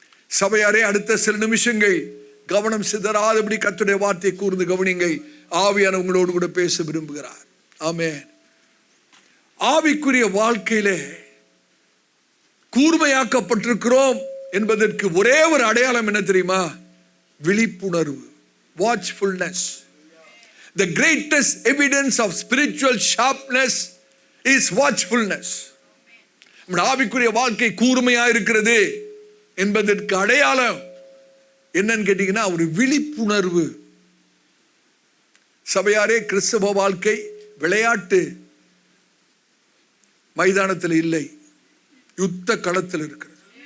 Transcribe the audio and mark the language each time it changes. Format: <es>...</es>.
<ta>சபையாரே, அடுத்த சில நிமிஷங்கள் கவனம் சிதறாதபடி கர்த்தருடைய வார்த்தையை கூர்ந்து கவனிங்கள். ஆவியான உங்களோடு கூட பேச விரும்புகிறார். ஆமென். ஆவிக்குரிய வாழ்க்கையிலே கூர்மையாக்கப்பட்டிருக்கிறோம் என்பதற்கு ஒரே ஒரு அடையாளம் என்ன தெரியுமா? விழிப்புணர்வு. வாட்ச்ஃபுல்னஸ்.</ta> <en>The greatest evidence of spiritual sharpness is watchfulness.</en> <ta>நம்முடைய ஆவிக்குரிய வாழ்க்கை கூர்மையா இருக்கிறது என்பதற்கு அடையாளம் என்னன்னு கேட்டீங்கன்னா ஒரு விழிப்புணர்வு. சபையாரே, கிறிஸ்தவ வாழ்க்கை விளையாட்டு மைதானத்தில் இல்லை, யுத்த களத்தில் இருக்கிறது.</ta>